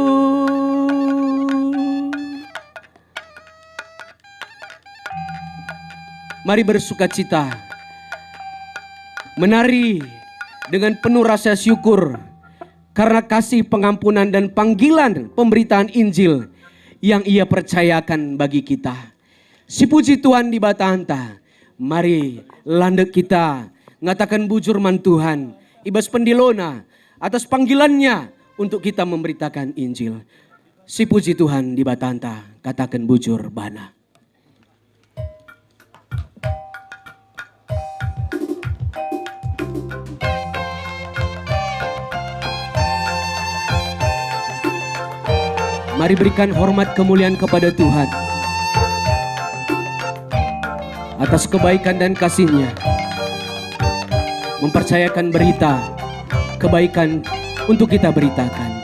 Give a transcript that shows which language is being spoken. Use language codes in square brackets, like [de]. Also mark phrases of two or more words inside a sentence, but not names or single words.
[id] Mari bersukacita, menari dengan penuh rasa syukur karena kasih pengampunan dan panggilan pemberitaan Injil yang Ia percayakan bagi kita. [btx] Si puji Tuhan di Batanta. Mari landek kita ngatakan bujur man Tuhan ibas pendilona [id] atas panggilannya untuk kita memberitakan Injil. [btx] Si puji Tuhan di Batanta, katakan bujur bana. [id] Mari berikan hormat kemuliaan kepada Tuhan atas kebaikan dan kasih-Nya, mempercayakan berita kebaikan untuk kita beritakan.